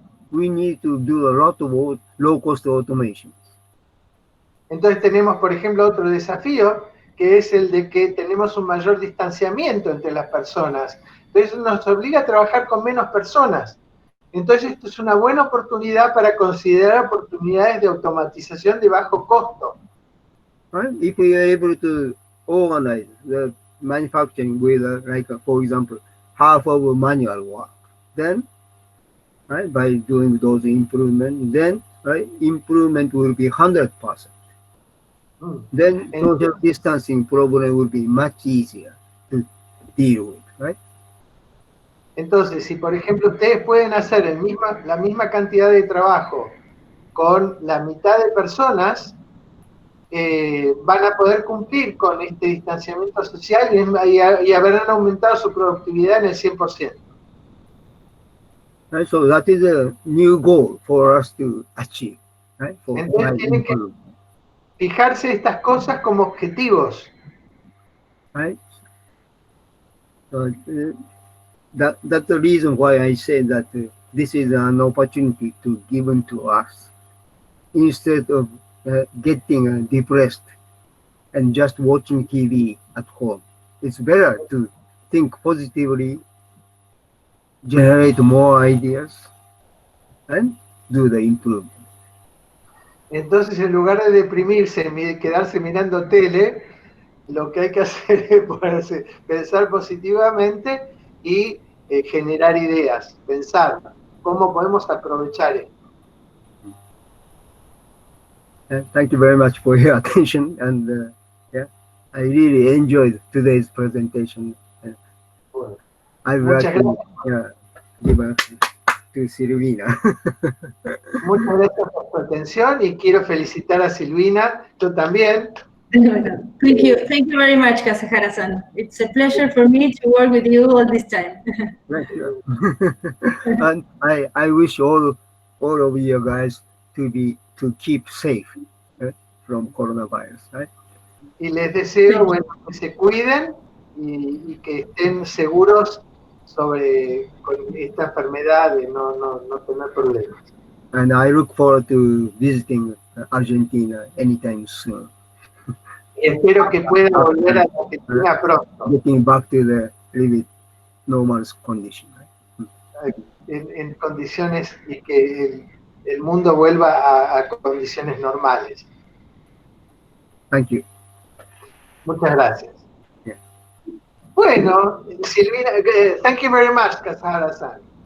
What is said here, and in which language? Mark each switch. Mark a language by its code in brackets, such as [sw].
[en] We need to do a lot of low-cost automations. [es] Entonces tenemos, por ejemplo, otro desafío, que es el de que tenemos un mayor distanciamiento entre las personas. Entonces nos obliga a trabajar con menos personas. Entonces esto es una buena oportunidad para considerar oportunidades de automatización de bajo costo. [en] Right? If we are able to organize the manufacturing with, for example, half of manual work, then, right, by doing those improvements, then, right, improvement will be 100%. Then social distancing problem will be much easier to deal with, right? [es] Entonces, si por ejemplo ustedes pueden hacer la misma cantidad de trabajo con la mitad de personas, van a poder cumplir con este distanciamiento social y habrán aumentado su productividad en el 100%. [en] Right, so that is a new goal for us to achieve. Right? [es] Entonces tienen que fijarse estas cosas como objetivos. [en] Right? So, that's the reason why I say that this is an opportunity to given to us instead of getting depressed and just watching TV at home. It's better to think positively, generate more ideas, and do the improvement. [es] Entonces, en lugar de deprimirse, quedarse mirando tele, lo que hay que hacer es poderse pensar positivamente y generar ideas, pensar cómo podemos aprovechar esto. [en] Thank you very much for your attention, and I really enjoyed today's presentation. [es] Bueno, [en] I would like to give a to Silvina. [es] Muchas gracias por su atención y quiero felicitar a Silvina, yo también. [en] Thank you very much, Kasehara-san. It's a pleasure for me to work with you all this time. Thank you. And I wish all of you guys to keep safe from coronavirus, right? [es] Y les deseo, bueno, que se cuiden y que estén seguros sobre con esta enfermedad, de no tener problemas. [en] And I look forward to visiting Argentina anytime soon. [es] Espero que pueda volver a la Argentina pronto. [en] Getting back to the little bit normal condition. Right? [es] En condiciones y que el mundo vuelva a condiciones normales. [en] Thank you. [es] Muchas gracias. [en] Yeah. Bueno, Silvina, thank you very much, Kasahara-san.